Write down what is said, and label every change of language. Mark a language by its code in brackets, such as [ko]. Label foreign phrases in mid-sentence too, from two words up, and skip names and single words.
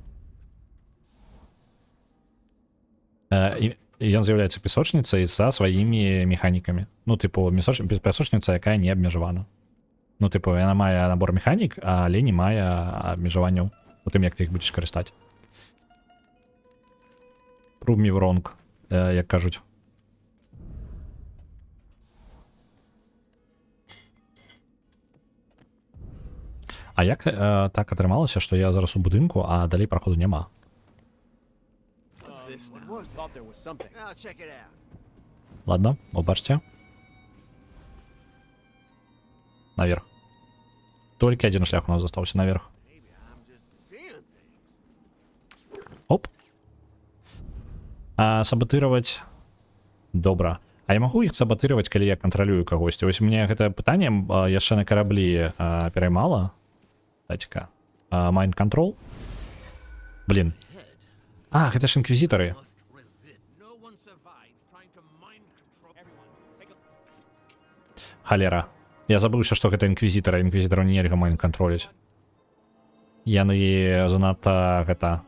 [be] Ён з'яўляецца песочніцай са сваімі механікамі. Ну, типу, песочніца, якая не абмежавана. Ну, типу, яна мае набор механік, але не мае абмежаванняў у тым, як ты іх будзеш карыстаць. [en] Prove me wrong, [be] як кажуць. А як так атрымалася, што я зараз у будынку, а далей праходу няма? Ладно, убачце. Наверх. Толькі адзін шлях у нас застаўся наверх. Оп. Сабатыраваць. Добра. А я магу іх сабатыраваць, калі я кантралюю кагосьці? Вось мне гэта пытанне яшчэ на караблі пераймала. Дайце-ка. [en] Mind control. [be] Блин. Гэта ж інквізітары. Халера. Я забыўся, што гэта інквізітары. Інквізітараў нельга mind контроліць. Яны занадта гэта...